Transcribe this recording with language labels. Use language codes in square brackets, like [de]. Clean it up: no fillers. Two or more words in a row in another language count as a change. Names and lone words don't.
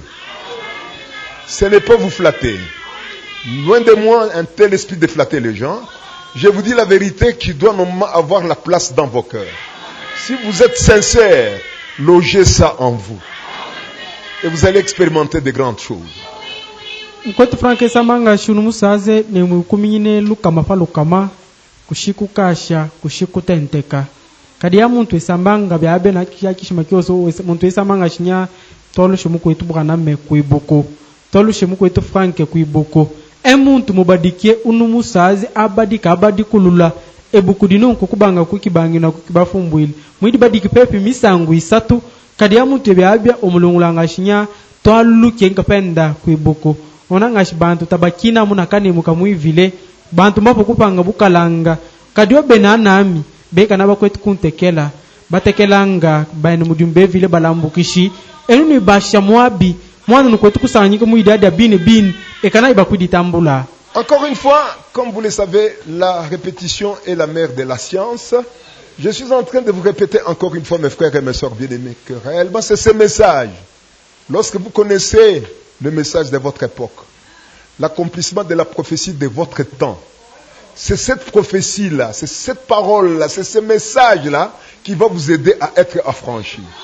[fr] Ce n'est pas vous flatter. Loin de moi un tel esprit de flatter les gens. Je vous dis la vérité qui doit normalement avoir la place dans vos cœurs. Si vous êtes sincères, logez ça en vous. Et vous allez expérimenter de grandes choses. [lu] mkwetu frank esamanga shunu musaze ne mukuminyine lukama fa lukama kushiku kasha kushiku tenteka kadi ya muntu esambanga byabe na kishima kyoso muntu esamanga shinya tolu shimu kwetu bwana me kuibuko tolu shimu kwetu frank kuibuko muntu mubadikie unu musaze abadika abadikulula ebukudino nkukubanga kukibangi na kukibafumbwili mwidi badiki pepi misangu isatu kadi ya muntu byabya omulungulanga shinya tolu kenga penda kuibuko onanga shibantu tabakina munakani mukamwivile bantu mapo kupanga bukalanga kadio benanami beka naba kwetu kuntekela batekelanga bayinu mudumbe vile balambukishi eluni basha mwabi mwana nkwetu kusanyika muidada bin ekana ibakuditambula. [fr] Encore une fois, comme vous le savez, la répétition est la mère de la science. Je suis en train de vous répéter encore une fois, mes frères et mes sœurs bien-aimés, que réellement c'est ce message. Lorsque vous connaissez le message de votre époque, l'accomplissement de la prophétie de votre temps, c'est cette prophétie-là, c'est cette parole-là, c'est ce message-là qui va vous aider à être affranchi.